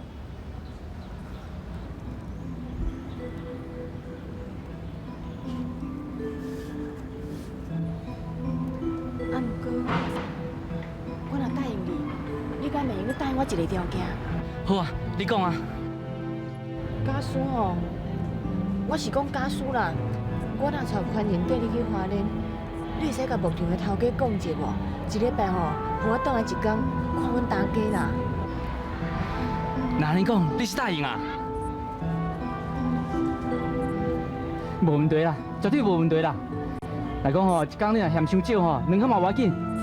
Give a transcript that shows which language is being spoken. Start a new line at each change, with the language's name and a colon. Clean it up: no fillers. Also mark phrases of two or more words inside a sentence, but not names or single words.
Min Nan Chinese: 啊，毋过我若答应你，你敢会用你答应我一个条件？好啊，你讲啊。假使哦，我是讲假使啦，我若带宽仁缀你去花莲，你会使甲牧场的头家讲者无？一礼拜吼，互我倒来一天看阮大家啦。那安尼讲，你是答应啊？无问题啦，绝对无问题啦。来讲吼，一工你若嫌伤少吼，2块嘛无要紧。